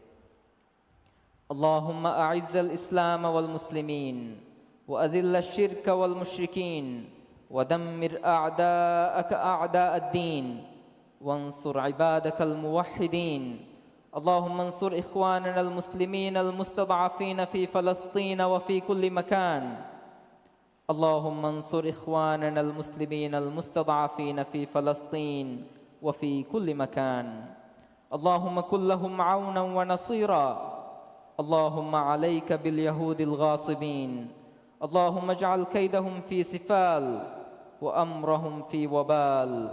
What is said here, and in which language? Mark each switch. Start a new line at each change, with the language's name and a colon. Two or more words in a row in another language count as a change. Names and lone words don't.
Arabic: اللهم أعز الإسلام والمسلمين وأذل الشرك والمشركين ودمر أعداءك أعداء الدين وانصر عبادك الموحدين اللهم انصر إخواننا المسلمين المستضعفين في فلسطين وفي كل مكان اللهم انصر إخواننا المسلمين المستضعفين في فلسطين وفي كل مكان اللهم كن لهم عونا ونصيرا اللهم عليك باليهود الغاصبين، اللهم اجعل كيدهم في سفال وأمرهم في وبال.